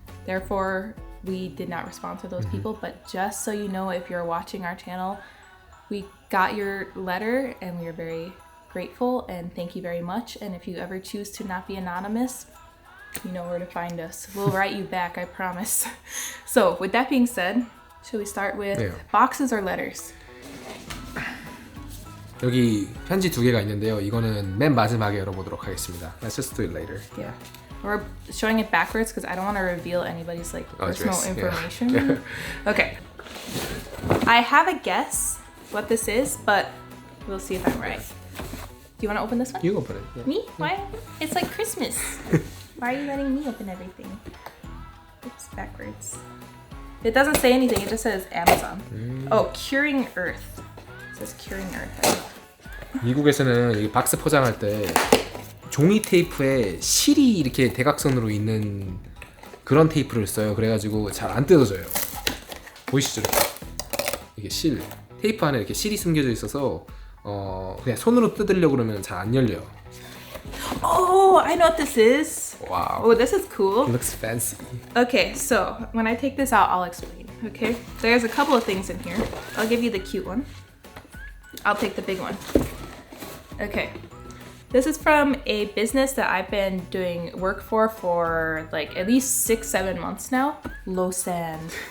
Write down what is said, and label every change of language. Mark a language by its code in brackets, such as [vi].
[en] Therefore, we did not respond to those people. But just so you know, if you're watching our channel, we got your letter and we are very grateful and thank you very much. And if you ever choose to not be anonymous, you know where to find us. We'll write you back, I promise. So with that being said, should we start with boxes or letters? [ko] 여기 편지 2개가 있는데요. 이거는 맨 마지막에 열어보도록 하겠습니다. [en] Let's just do it later. Yeah. We're showing it backwards because I don't want to reveal anybody's like personal information. Yeah. Okay. I have a guess what this is, but we'll see if I'm right. Do you want to open this one? You open it. Yeah. Me? Why? It's like Christmas. Why are you letting me open everything? Oops, backwards. It doesn't say anything. It just says Amazon. Oh, Curing Earth. It says Curing Earth. [ko] 미국에서는 이 박스 포장할 때 종이 테이프에 실이 이렇게 대각선으로 있는 그런 테이프를 써요. 그래가지고 잘 안 뜯어져요. 보이시죠? 이게 실. 테이프 안에 이렇게 실이 숨겨져 있어서 그냥 손으로 뜯으려고 그러면 잘 안 열려요. [en] Oh, I know what this is. Wow. Oh, this is cool. It looks fancy. Okay, so when I take this out, I'll explain. Okay, there's a couple of things in here. I'll give you the cute one. I'll take the big one. Okay, this is from a business that I've been doing work for like at least 6-7 months now. Lausanne.